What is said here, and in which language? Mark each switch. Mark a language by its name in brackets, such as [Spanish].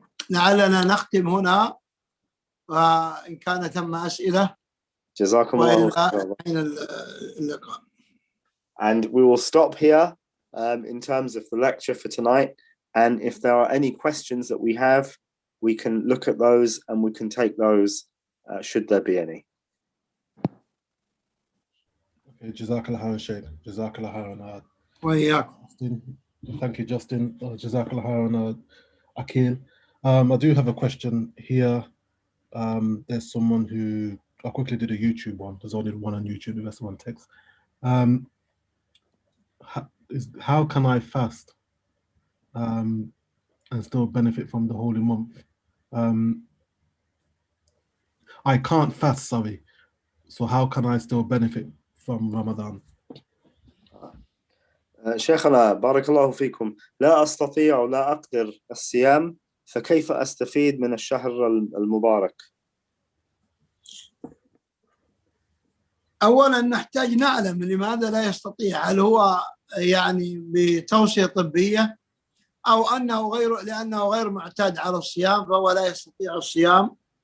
[Arabic] لعلنا نختم هنا، وإن كان ثم أسئلة جزاكم الله خيرا. اللقاء. [English] And we will stop here in terms of the lecture for tonight. And if there are any questions that we have, we can look at those and we can take those should there be any. Okay, Jazakallah khairan, Sheikh. Jazakallah khairan. [Arabic] وإياكم. [English] Thank you, Justin. Jazakallah khairan, Akil. I do have a question here. There's someone who, I quickly did a YouTube one. There's only one on YouTube, the rest one text. How can I fast and still benefit from the holy month? I can't fast, sorry. So how can I still benefit from Ramadan? [Arabic] شيخنا بارك الله فيكم، لا أستطيع ولا أقدر الصيام، فكيف أستفيد من الشهر المبارك؟ أولا نحتاج نعلم لماذا لا يستطيع، هل هو يعني بتوصية طبية أو لأنه غير معتاد على الصيام فهو لا يستطيع الصيام.